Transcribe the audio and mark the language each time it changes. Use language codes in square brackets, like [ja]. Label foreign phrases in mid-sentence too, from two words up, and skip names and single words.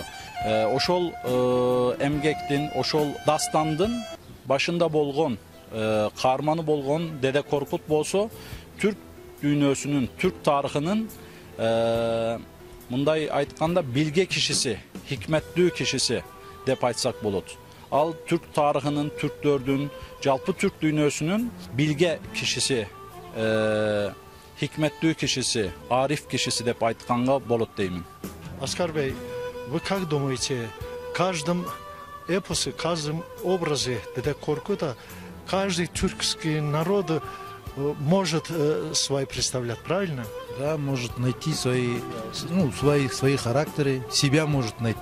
[ky] Ошол эмгектин, ошол дастандын башында болгон, каарманы болгон Деде Коркут болсо Түрк дүйнөсүнүн, Түрк тарыхынын мындай айтканда билге кишиси, хикметтүү кишиси деп айтсак болот. Ал Түрк тарыхынын, Түрктөрдүн, жалпы Түрк дүйнөсүнүн билге кишиси, хикметтүү кишиси, ариф кишиси деп айтканга болот деймин. [ru] Оскар Бey, вы как думаете, каждом эпосе, каждом образе Деде Коркута каждый тюркский народ может свой представлять, правильно? Да, может найти свои характеры, себя может найти.